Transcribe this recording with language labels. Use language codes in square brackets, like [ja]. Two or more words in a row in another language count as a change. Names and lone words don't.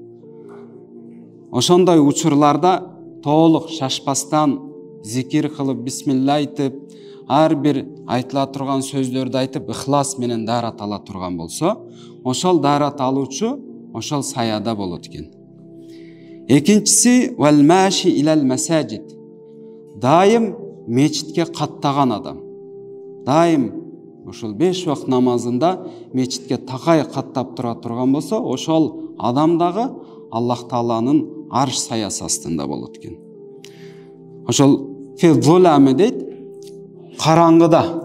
[ky] Ошондой учурларда толук шашпастан зикир кылып, бисмилла айтып, ар бир айтыла турган сөздөрдү айтып, ыхлас менен дарат ала турган болсо, ошол дарат алуучу ошол саяда болот экен. [ar] Экинчиси والماشي إلى المساجد. [ky] Дайым мечитке каттаган адам. Дайым ошол 5 вакыт намазында мечитке такай каттап тура турган болсо, ошол адам дагы Аллах Тааланын арш саясы астында болот экен. Ошол фил-зулами дейт, караңгыда.